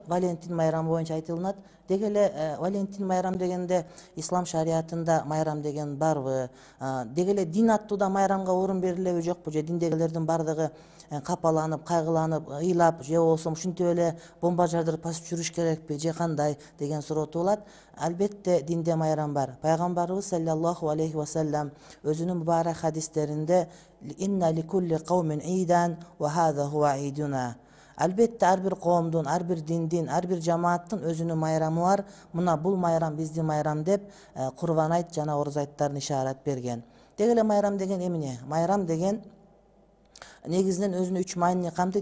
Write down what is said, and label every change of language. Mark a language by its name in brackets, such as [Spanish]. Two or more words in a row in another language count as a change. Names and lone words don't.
[Kyrgyz] Валентин майрамы боюнча айтылынат. Деги эле Валентин майрам дегенде ислам шариятында майрам деген барбы? Деги эле дин аттууда майрамга орун берилеби жокпу? Же диндегилердин бардыгы капаланып, кайгыланып, ыйлап, же болбосо ушинтип эле бомба жардырып басып жүрүш керекпи, же кандай деген суроо туулат. Албетте динде майрам бар. [Arabic] Пайгамбарыбыз صلى الله عليه وسلم [Kyrgyz] өзүнүн мубарак хадистеринде [Arabic] إن لكل قوم عيدا وهذا هو عيدنا. [Kyrgyz] Албетте ар бир коомдун, ар бир диндин, ар бир жамааттын өзүнүн майрамы бар. Мына бул майрам биздин майрам деп Курбан айт жана Оруз айттарын ишарат берген. Деги эле майрам деген эмне? Майрам деген негизинен өзүнө 3 маанини камтыйт.